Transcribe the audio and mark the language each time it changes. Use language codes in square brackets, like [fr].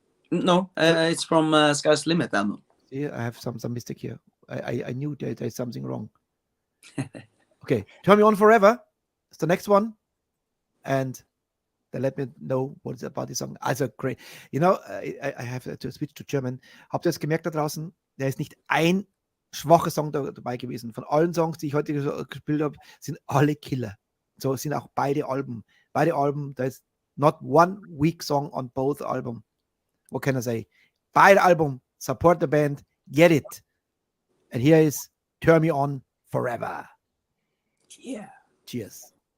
[en] No, it's from Sky's Limit album. See, I have some mistake here. I knew there's something wrong. Okay, Turn Me On Forever. It's the next one, and then let me know what it's about this song. Also great. I have to switch to German. [de] Habt ihr es gemerkt da draußen? Da ist nicht ein schwacher Song dabei gewesen. Von allen Songs, die ich heute gespielt habe, sind alle Killer. So sind auch beide Alben. Beide Alben, da ist [en] Not one weak song on both albums. What can I say? Buy the album, support the band, get it. And here is Turn Me On Forever. Yeah. Cheers.